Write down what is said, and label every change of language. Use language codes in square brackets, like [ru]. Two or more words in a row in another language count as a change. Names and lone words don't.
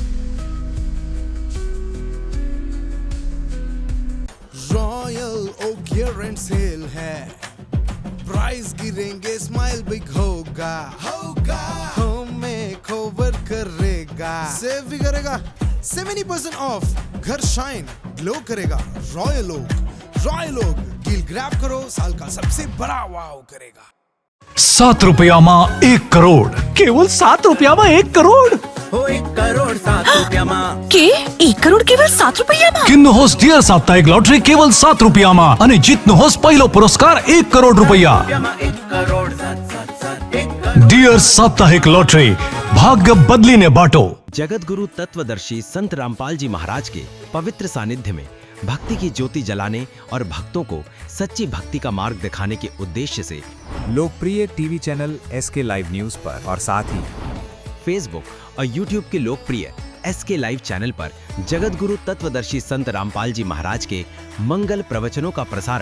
[hi] रॉयल ओक [en] clearance sale [hi] है, प्राइस गिरेंगे, [en] smile big [hi] होगा, हमें कवर करेगा, सेव भी करेगा, 70% ऑफ, घर [en] shine glow [hi] करेगा। रॉयल ओक [en] deal grab [hi] करो, साल का सबसे बड़ा वाव करेगा। [ne] 7 रुपयामा 1 करोड। केवल 7 रुपयामा 1 करोड। 1 करोड 7 रुपयामा के 1 करोड केवल 7 रुपयामा। किन्नुहोस् डियर साप्ताहिक लटरी केवल 7 रुपयामा अनि जित्नुहोस् पहिलो पुरस्कार 1 करोड रुपैयाँ। डियर साप्ताहिक लटरी, भाग्य बदलिने बाटो। [hi] जगत गुरु तत्वदर्शी संत रामपाल जी महाराज के पवित्र सानिध्य में भक्ति की ज्योति जलाने और भक्तों को सच्ची भक्ति का मार्ग दिखाने के उद्देश्य से लोकप्रिय टीवी चैनल SK लाइव न्यूज पर और साथ ही फेसबुक और यूट्यूब के लोकप्रिय SK लाइव चैनल पर जगत गुरु तत्वदर्शी संत रामपाल जी महाराज के मंगल प्रवचनों का प्रसारण